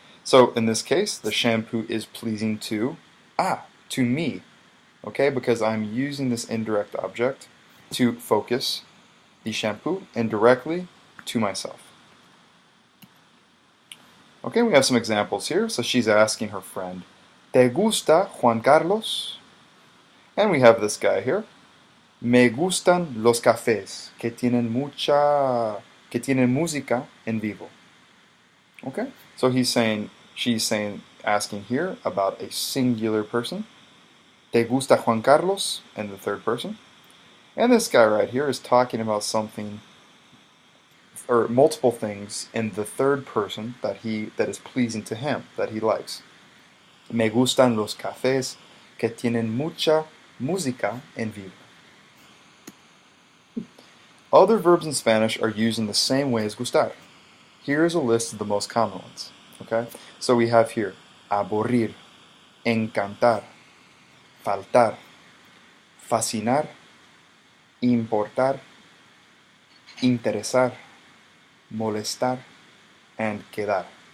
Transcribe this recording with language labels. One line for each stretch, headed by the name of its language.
English: So in this case, the shampoo is pleasing to me. Okay, because I'm using this indirect object to focus the shampoo indirectly to myself. Okay, we have some examples here. So she's asking her friend,
Spanish: ¿Te gusta Juan Carlos?
English: And we have this guy here.
Spanish: Me gustan los cafés que tienen música en vivo.
English: Okay, so she's saying, asking here about a singular person.
Spanish: ¿Te gusta Juan Carlos?
English: In the third person. And this guy right here is talking about something, or multiple things in the third person that is pleasing to him, that he likes.
Spanish: Me gustan los cafés que tienen mucha música en vivo.
English: Other verbs in Spanish are used in the same way as gustar. Here is a list of the most common ones. Okay, so we have here aburrir, encantar, faltar, fascinar, importar, interesar, molestar, and quedar.